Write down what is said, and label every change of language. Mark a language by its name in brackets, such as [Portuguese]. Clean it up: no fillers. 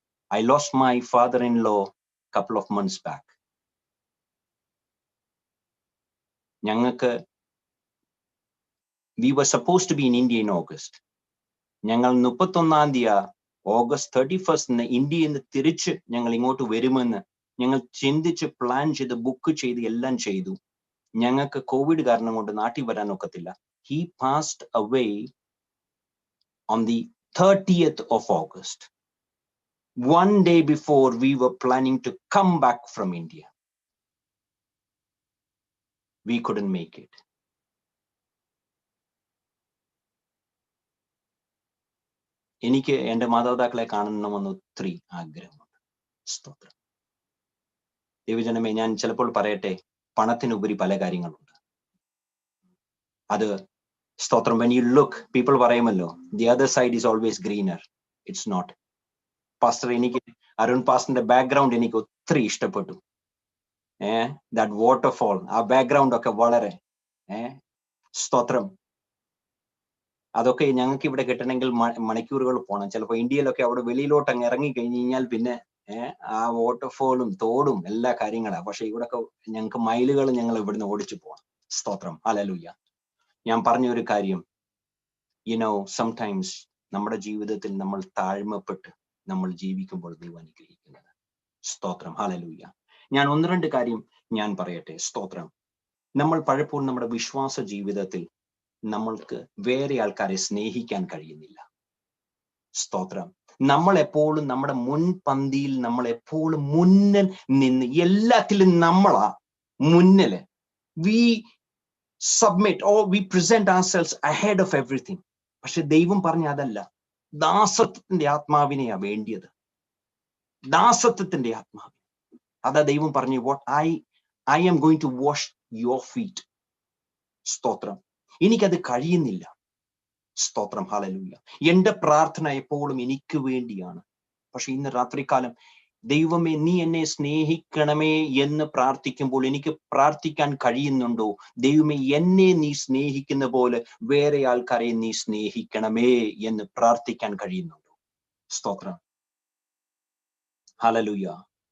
[English] I lost my father-in-law couple of months back. We were supposed to be in India in August. [Malayalam] ഞങ്ങൾ 31 തീയതി August 31 ഇന്ത്യയിൽ നിന്ന് തിരിച്ച് ഞങ്ങൾ ഇങ്ങോട്ട് വരുമെന്ന് ഞങ്ങൾ ചിന്തിച്ച് പ്ലാൻ ചെയ്ത് ബുക്ക് ചെയ്ത് എല്ലാം ചെയ്തു. ഞങ്ങൾക്ക് കോവിഡ് കാരണം കൊണ്ട് നാട്ടിൽ വരാൻ ഒക്കത്തില്ല. [English] He passed away on the 30th of August. One day before we were planning to come back from India. We couldn't make it. [Malayalam] എനിക്ക് എൻ്റെ മാതാപിതാക്കളെ കാണണമെന്ന് ഒത്തിരി ആഗ്രഹമുണ്ട്. സ്തോത്രം. ദൈവജനമേ, ഞാൻ ചിലപ്പോൾ പറയട്ടെ, പണത്തിനുപരി പല കാര്യങ്ങളുണ്ട്. അത് സ്തോത്രം. [English] when you look, people [Malayalam] പറയുമല്ലോ, [English] the other side is always greener. It's not. [Malayalam] Pastor, എനിക്ക് അരുൺ പാസ്റ്ററിന്റെ ബാക്ക്ഗ്രൗണ്ട് എനിക്ക് ഒത്തിരി ഇഷ്ടപ്പെട്ടു. [English] that waterfall, [Malayalam] ആ ബാക്ക്ഗ്രൗണ്ട് ഒക്കെ വളരെ സ്തോത്രം. അതൊക്കെ ഞങ്ങൾക്ക് ഇവിടെ കിട്ടണമെങ്കിൽ മണിക്കൂറുകൾ പോകണം. ചിലപ്പോൾ ഇന്ത്യയിലൊക്കെ അവിടെ വെളിയിലോട്ട് അങ്ങ് ഇറങ്ങി കഴിഞ്ഞ് കഴിഞ്ഞാൽ പിന്നെ ആ വാട്ടർഫോളും തോടും എല്ലാ കാര്യങ്ങളാണ്. പക്ഷെ ഇവിടെയൊക്കെ ഞങ്ങൾക്ക് മൈലുകൾ ഞങ്ങൾ ഇവിടുന്ന് ഓടിച്ചു പോകണം. സ്തോത്രം, ഹല്ലേലൂയ. ഞാൻ പറഞ്ഞൊരു കാര്യം, സംടൈംസ് നമ്മുടെ ജീവിതത്തിൽ നമ്മൾ താഴ്മപ്പെട്ട് നമ്മൾ ജീവിക്കുമ്പോൾ ദൈവം അനുഗ്രഹിക്കുന്നത്. സ്തോത്രം, ഹല്ലേലൂയ. ഞാൻ 1-2 കാര്യം ഞാൻ പറയട്ടെ. സ്തോത്രം. നമ്മൾ പലപ്പോഴും നമ്മുടെ വിശ്വാസ ജീവിതത്തിൽ നമ്മൾക്ക് വേറെ ആൾക്കാരെ സ്നേഹിക്കാൻ കഴിയുന്നില്ല. സ്തോത്രം. നമ്മളെപ്പോഴും നമ്മുടെ മുൻപന്തിയിൽ, നമ്മളെപ്പോഴും മുന്നിൽ നിന്ന് എല്ലാത്തിലും നമ്മളാ മുന്നില്. [English] We submit or we present ourselves ahead of everything. [Malayalam] പക്ഷെ ദൈവം പറഞ്ഞ അതല്ല. ദാസത്വത്തിന്റെ ആത്മാവിനെയാ വേണ്ടിയത്. ദാസത്വത്തിന്റെ ആത്മാവ്. അതാ ദൈവം പറഞ്ഞു, [English] what I am going to wash your feet. [Malayalam] സ്തോത്രം. എനിക്കത് കഴിയുന്നില്ല. സ്തോത്രം. ഹല്ലേലൂയ. എന്റെ പ്രാർത്ഥന എപ്പോഴും എനിക്ക് വേണ്ടിയാണ്. പക്ഷെ ഇന്ന് രാത്രികാലം, ദൈവമേ നീ എന്നെ സ്നേഹിക്കണമേ എന്ന് പ്രാർത്ഥിക്കുമ്പോൾ എനിക്ക് പ്രാർത്ഥിക്കാൻ കഴിയുന്നുണ്ടോ? ദൈവമേ എന്നെ നീ സ്നേഹിക്കുന്ന പോലെ വേറെ ആൾക്കാരെ നീ സ്നേഹിക്കണമേ എന്ന് പ്രാർത്ഥിക്കാൻ കഴിയുന്നുണ്ടോ? സ്തോത്രം. ഹല്ലേലൂയ.